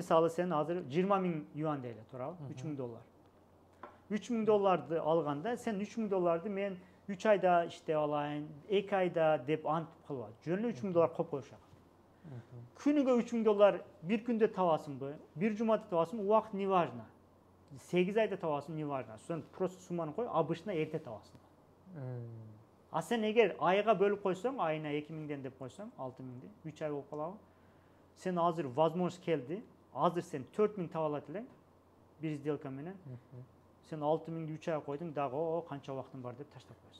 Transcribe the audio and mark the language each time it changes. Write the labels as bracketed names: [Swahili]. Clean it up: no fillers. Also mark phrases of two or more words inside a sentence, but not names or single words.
[Kyrgyz] Мисалы сен азыр 20 000 юан дейли, туурабы? 3 000 доллар. 3 000 долларды алганда, сен 3 000 долларды мен 3 айда иштеп алайын, 2 айда деп антып кылба. Жөн 3 000 доллар коюп коюшак. Күнүгө 3 000 доллар бир күндө табасыңбы, бир жумада табасыңбы, убакыт [Russian] не важно. [Kyrgyz] 8 айда табасың, [Russian] не важно. [Kyrgyz] Сен просто сумманы кой, обычно эрте табасың. А сен эгер айга бөлүп койсоң, айына 2 000ден деп койсоң, 6 000ди, 3 ай болуп калабы? Сен азыр возможность келди, азыр сен 4 000 таба алат элең бир сделка менен. Сен 6 000ди 3 ай койдуң, дагы канча убактың бар деп таштап койсуң.